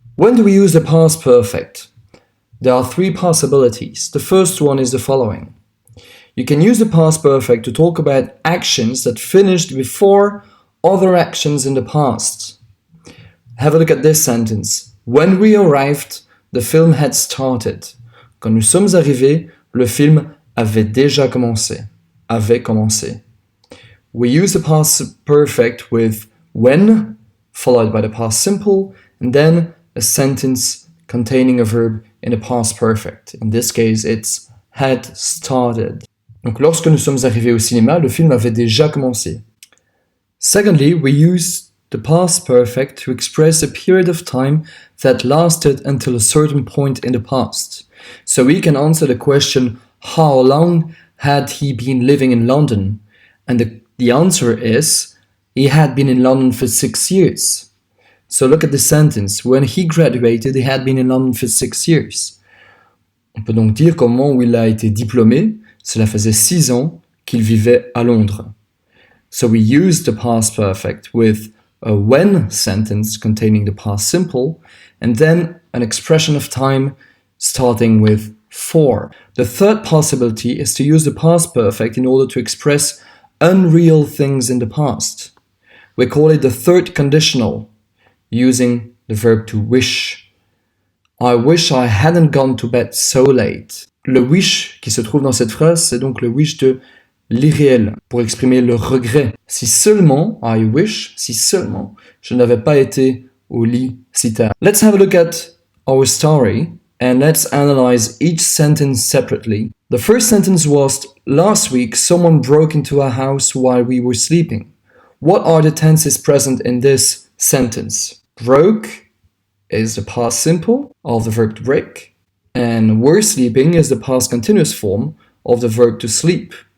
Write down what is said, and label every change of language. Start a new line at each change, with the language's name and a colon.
English: When do we use the past perfect? There are three possibilities. The first one is the following. You can use the past perfect to talk about actions that finished before other actions in the past. Have a look at this sentence. When we arrived, the film had started.
French: Quand nous sommes arrivés, le film avait déjà commencé. Avait commencé.
English: We use the past perfect with when, followed by the past simple, and then a sentence containing a verb in the past perfect. In this case, it's had started.
French: Donc, lorsque nous sommes arrivés au cinéma, le film avait déjà commencé.
English: Secondly, we use the past perfect to express a period of time that lasted until a certain point in the past. So we can answer the question, how long had he been living in London? And the answer is, he had been in London for 6 years. So look at the sentence. When he graduated, he had been in London for 6 years.
French: On peut donc dire qu'au moment où il a été diplômé, cela faisait 6 ans qu'il vivait à Londres.
English: So we use the past perfect with a when sentence containing the past simple, and then an expression of time starting with for. The third possibility is to use the past perfect in order to express unreal things in the past. We call it the third conditional, using the verb to wish. I wish I hadn't gone to bed so late.
French: Le wish qui se trouve dans cette phrase, c'est donc le wish de l'irréel, pour exprimer le regret. Si seulement,
English: I wish,
French: si seulement, je n'avais pas été au lit si tard.
English: Let's have a look at our story and let's analyze each sentence separately. The first sentence was, last week someone broke into our house while we were sleeping. What are the tenses present in this sentence? Broke is the past simple of the verb to break, and were sleeping is the past continuous form of the verb to sleep.